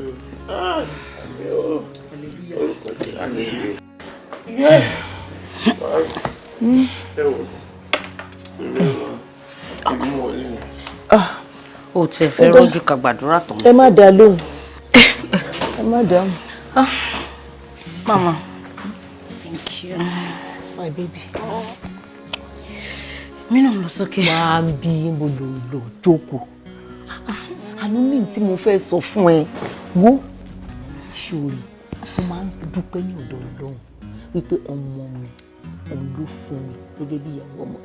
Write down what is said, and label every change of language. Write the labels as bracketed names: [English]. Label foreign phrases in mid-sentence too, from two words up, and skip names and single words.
[Yoruba] O tiẹ̀ fẹ́ rọ́jú ká gbàdúrà tán. Ẹ má dá lóhùn. Ẹ má dá. [English] Mama, thank you. My baby. [Yoruba] Mi náà lọ sókè. Máa bí mo lò jókòó. Àánú ní tí mo fẹ́ sọ fún ẹ. Wo ṣòrí, mo máa ń dúpẹ́ ní ọ̀dọ̀ Ọlọ́run wípé ọmọ mi òun ló fún mi gẹ́gẹ́ bí ìyàwó ọmọ.